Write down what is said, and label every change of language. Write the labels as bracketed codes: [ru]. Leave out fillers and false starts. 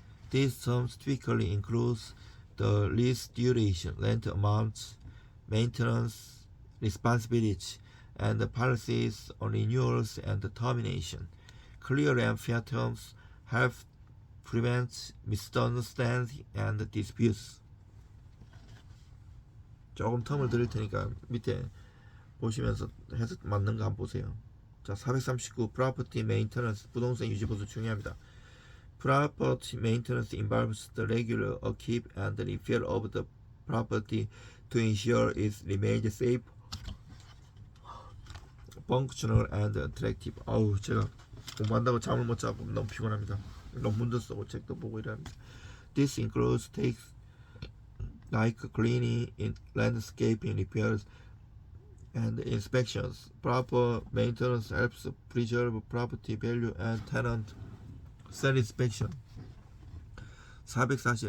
[en] These terms typically include the lease duration, rent amounts, maintenance, responsibility, and the policies on renewals and termination. Clear and fair terms help prevent misunderstanding and disputes. [ko] 조금 텀을 드릴 테니까 밑에 보시면서 해석 맞는 거 한번 보세요. 자, 439. [en] Property maintenance, [ko] 부동산 유지 보수 중요합니다. [en] Property maintenance involves the regular upkeep and repair of the property to ensure it remains safe, functional, and attractive. [ko] 아우, 제가 공부한다고 잠을 못 자고 너무 피곤합니다. 논문도 쓰고 책도 보고 이랍니다. [en] This includes tasks like cleaning, landscaping repairs, and inspections. Proper maintenance helps preserve property value and tenant satisfaction. 440.